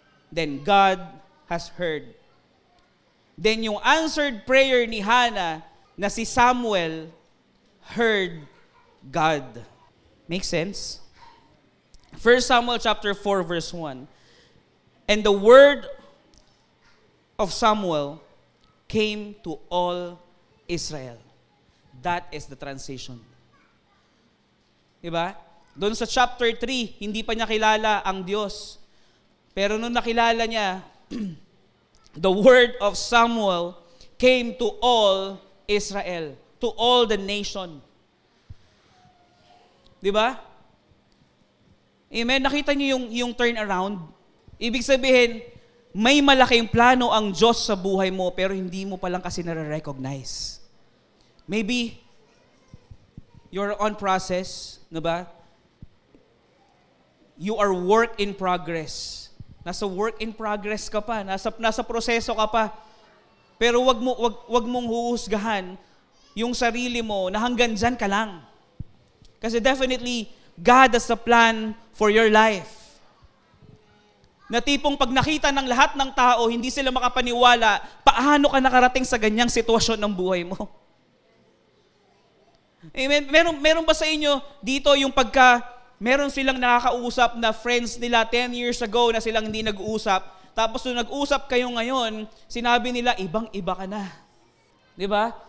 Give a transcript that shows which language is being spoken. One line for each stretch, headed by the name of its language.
English: Then God has heard. Then
Filipino: yung
English: answered prayer ni Hannah
Filipino: na si
English: Samuel heard God. Make sense? 1 Samuel chapter 4 verse 1. And the word of Samuel came to all Israel. That is the transition.
Filipino: Diba? Doon sa chapter 3, hindi pa niya kilala ang Diyos. Pero nung nakilala niya,
English: the word of Samuel came to all Israel, to all the nation.
Filipino: Diba? Amen? Nakita niyo yung turnaround? Ibig sabihin, may malaking plano ang Diyos sa buhay mo, pero hindi mo pa lang kasi nare-recognize.
English: Maybe, you're on process,
Filipino: no ba?
English: You are work in progress.
Filipino: Nasa
English: work in progress
Filipino: ka pa, nasa proseso ka pa. Pero wag mong huhusgahan yung sarili mo na hanggang dyan ka lang. Kasi
English: definitely, God has a plan for your life.
Filipino: Na tipong pag nakita ng lahat ng tao, hindi sila makapaniwala, paano ka nakarating sa ganyang sitwasyon ng buhay mo? Amen. Meron ba sa inyo dito yung meron silang nakakausap na friends nila
English: 10 years ago
Filipino: na silang hindi nag-uusap, tapos nung nag-usap kayo ngayon, sinabi nila, ibang-iba ka na. Di ba?